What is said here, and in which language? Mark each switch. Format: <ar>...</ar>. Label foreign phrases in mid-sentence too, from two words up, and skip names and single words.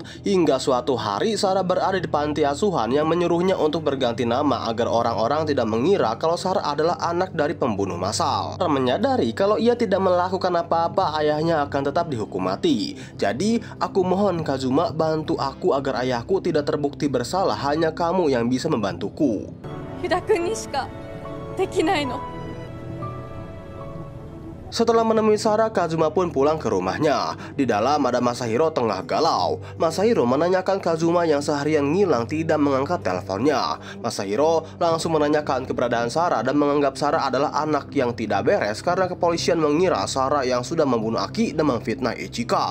<id>Hingga suatu hari Sara berada di panti asuhan yang menyuruhnya untuk berganti nama agar orang-orang tidak mengira kalau Sara adalah anak dari pembunuh massal. Sara menyadari kalau ia tidak melakukan apa-apa, ayahnya akan tetap dihukum mati. Jadi aku mohon Kazuma bantu aku agar ayahku tidak terbukti bersalah. Hanya kamu yang bisa membantuku.</id> <ja>ユダ君にしかできないの</ja> <id>Setelah menemui Sara, Kazuma pun pulang ke rumahnya. Di dalam ada Masahiro tengah galau. Masahiro menanyakan Kazuma yang seharian ngilang tidak mengangkat teleponnya. Masahiro langsung menanyakan keberadaan Sara dan menganggap Sara adalah anak yang tidak beres karena kepolisian mengira Sara yang sudah membunuh Aki dan memfitnah Ichika.</id>